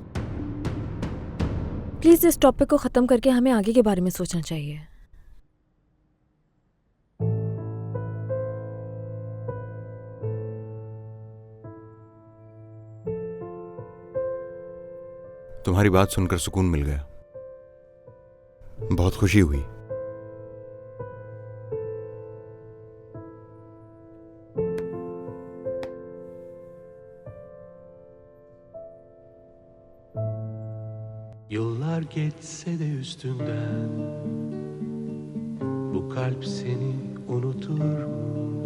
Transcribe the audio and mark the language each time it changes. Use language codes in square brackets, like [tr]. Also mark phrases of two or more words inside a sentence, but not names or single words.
[hi] प्लीज इस टॉपिक को खत्म करके हमें आगे के बारे में सोचना चाहिए। तुम्हारी बात सुनकर सुकून मिल गया, बहुत खुशी हुई। [tr] Yıllar geçse de üstünden bu kalp seni unutur mu?